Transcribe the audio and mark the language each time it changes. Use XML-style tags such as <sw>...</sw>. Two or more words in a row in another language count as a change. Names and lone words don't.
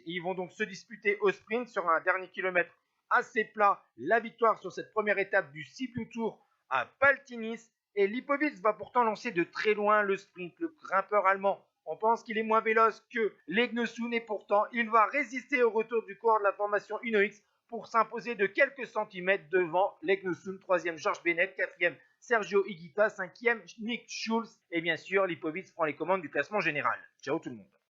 <fr>Et ils vont donc se disputer au sprint sur un dernier kilomètre assez plat la victoire sur cette première étape du Sibiu Tour à Paltinis. Et Lipovitz va pourtant lancer de très loin le sprint. Le grimpeur allemand, on pense qu'il est moins véloce que Leknosun et pourtant il va résister au retour du coureur de la formation UNOX pour s'imposer de quelques centimètres devant Leknosun, 3e George Bennett, 4e Sergio Higuita, 5e Nick Schulz et bien sûr Lipovitz prend les commandes du classement général. Ciao tout le monde.</fr>